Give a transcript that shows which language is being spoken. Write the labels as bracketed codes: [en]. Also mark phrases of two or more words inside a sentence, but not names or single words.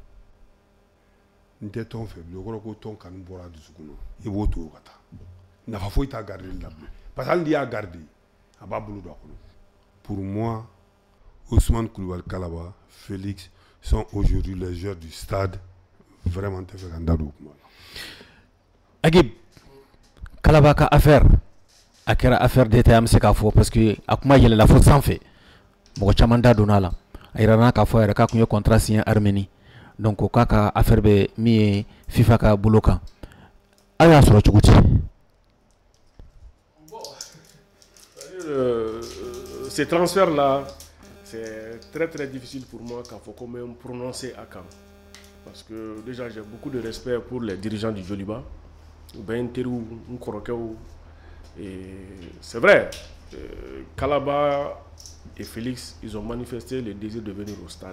[bm] n tɛ tɔn fɛ bilen o kɔrɔ ko tɔn kanu bɔra dusukun na i b'o to o ka taa nafa foyi t'a garder la bilen [fr] parce que [bm] hali n'i y'a garder a b'a bolo don a kɔnɔ [fr] pour moi Ousmane Coulibaly Kalaba Félix sont aujourd'hui les joueurs du stade vraiment [bm] n tɛ fɛ ka n da don o kuma la. Agib Kalaba ka affaire a kɛra [fr] affaire d'État [bm] an bɛ se k'a fɔ [fr] parce que [bm] a kuma yɛlɛla fo sanfɛ mɔgɔ caman da donna a la a yirala k'a fɔ yɛrɛ k'a tun ye [fr] contrat signé [bm] Arménie donc o k'a ka affaire bɛ min ye FIFA ka bolo kan a y'a sɔrɔ cogo di. [fr] Ces transferts là c'est très difficile pour moi qu'il faut quand même prononcer à Kam parce que déjà j'ai beaucoup de respect pour les dirigeants du Djoliba. Et c'est vrai, Kalaba et Félix, ils ont manifesté le désir de venir au stade.